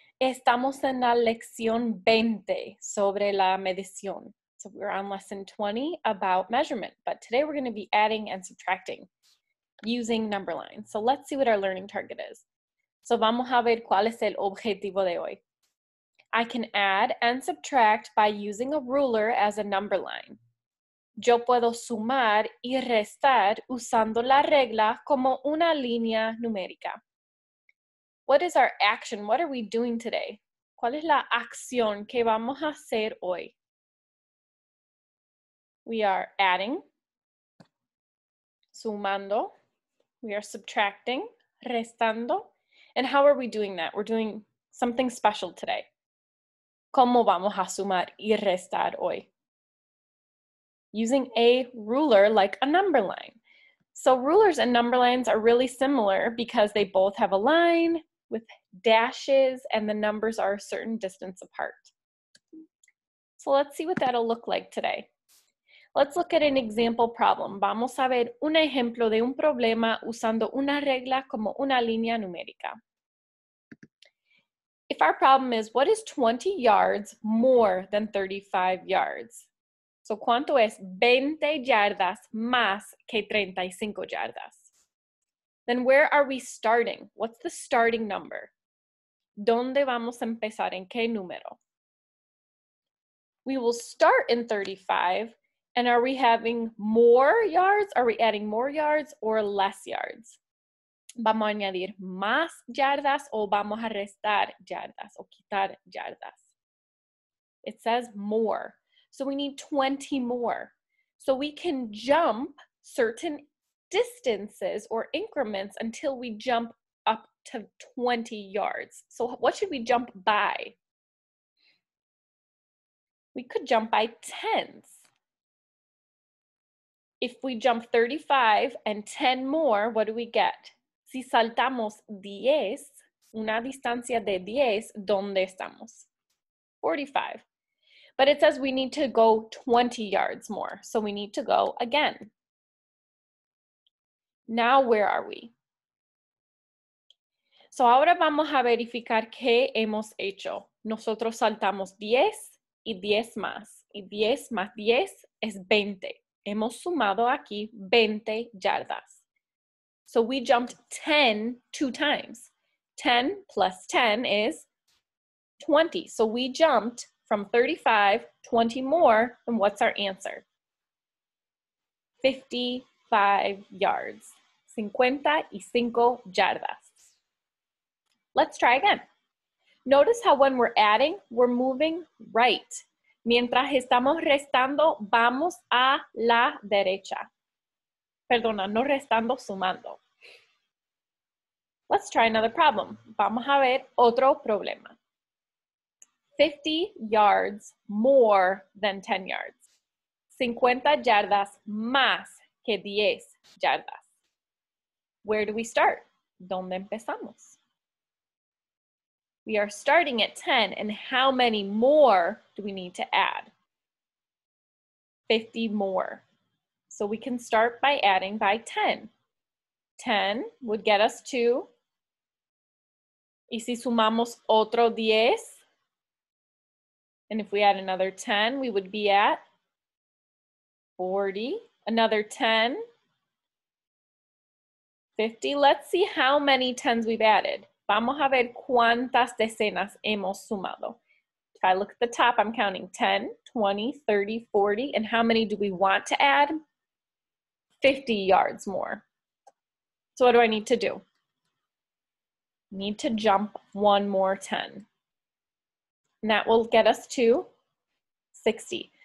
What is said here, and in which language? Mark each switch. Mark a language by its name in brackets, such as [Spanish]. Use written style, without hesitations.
[Spanish] Estamos en la lección 20 sobre la medición. [English] So we're on lesson 20 about measurement, but today we're going to be adding and subtracting using number lines. So let's see what our learning target is. [Spanish] So vamos a ver cuál es el objetivo de hoy. [English] I can add and subtract by using a ruler as a number line. [Spanish] Yo puedo sumar y restar usando la regla como una línea numérica. [English] What is our action? What are we doing today? [Spanish] ¿Cuál es la acción que vamos a hacer hoy? [English] We are adding, sumando, we are subtracting, restando. And how are we doing that? We're doing something special today. [Spanish] ¿Cómo vamos a sumar y restar hoy? [English] Using a ruler like a number line. So rulers and number lines are really similar because they both have a line with dashes and the numbers are a certain distance apart. So let's see what that'll look like today. Let's look at an example problem. [Spanish] Vamos a ver un ejemplo de un problema usando una regla como una línea numérica. [English] If our problem is, what is 20 yards more than 35 yards? [Spanish] So, ¿cuánto es 20 yardas más que 35 yardas? [English] Then where are we starting? What's the starting number? [Spanish] ¿Dónde vamos a empezar? ¿En qué número? [English] We will start in 35, and are we having more yards? Are we adding more yards or less yards? [Spanish] ¿Vamos a añadir más yardas o vamos a restar yardas o quitar yardas? [English] It says more. So we need 20 more. So we can jump certain distances or increments until we jump up to 20 yards. So what should we jump by? We could jump by tens. If we jump 35 and 10 more, what do we get? [Spanish] Si saltamos 10, una distancia de 10, ¿dónde estamos? [English] 45. But it says we need to go 20 yards more. So we need to go again. Now where are we? [Spanish] So ahora vamos a verificar qué hemos hecho. Nosotros saltamos 10 y 10 más. Y 10 más 10 es 20. Hemos sumado aquí 20 yardas. [English] So we jumped 10 two times. 10 plus 10 is 20. So we jumped from 35, 20 more, and what's our answer? 55 yards. 55 yardas. Let's try again. Notice how when we're adding, we're moving right. [Spanish] Mientras estamos restando, vamos a la derecha. Perdona, no restando, sumando. [English] Let's try another problem. [Spanish] Vamos a ver otro problema. [English] 50 yards more than 10 yards. [Spanish] 50 yardas más que 10 yardas. [English] Where do we start? [Spanish] ¿Dónde empezamos? [English] We are starting at 10, and how many more do we need to add? 50 more. So we can start by adding by 10. 10 would get us to, [Spanish] y si sumamos otro 10, [English] and if we add another 10, we would be at 40. Another 10, 50. Let's see how many 10s we've added. [Spanish] Vamos a ver cuántas decenas hemos sumado. [English] If I look at the top, I'm counting 10, 20, 30, 40. And how many do we want to add? 50 yards more. So what do I need to do? I need to jump one more 10. And that will get us to 60.